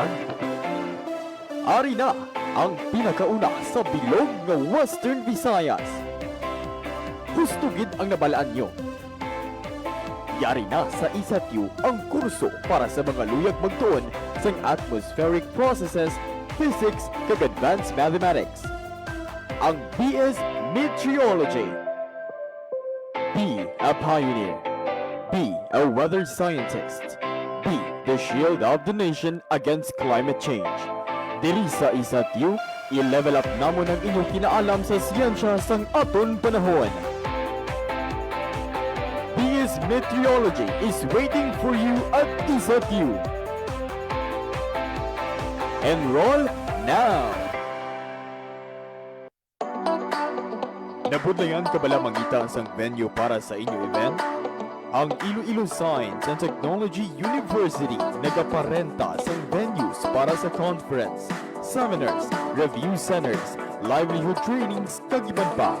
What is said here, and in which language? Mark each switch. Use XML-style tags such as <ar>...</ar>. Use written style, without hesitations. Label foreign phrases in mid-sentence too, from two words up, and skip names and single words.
<hil>Ari na ang pinakauna sa bilog ng Western Visayas. Gusto gid ang nabalaan nyo. Yari na sa ISATU ang kurso para sa mga luyag magtuon sa</hil> <en>atmospheric processes,</en> <hil>physics, kag</hil> <en>advanced mathematics.</en> <hil>Ang</hil> <en>BS Meteorology. Be a pioneer. Be a weather scientist. Be the shield of the nation against climate change.</en> <hil>Diri sa ISATU, i-level up namon ang inyong kinaalam sa siyensya sang aton panahon.</hil> <en>BS Meteorology is waiting for you at ISATU. Enroll now!</en> <hil>Nabudlayan ka bala mangita sang venue para sa inyong event? Ang Iloilo Science and Technology University nagaparenta sang venues para sa conference, seminars,</hil> <en>review centers, livelihood trainings,</en> <hil>kag iban pa.</hil>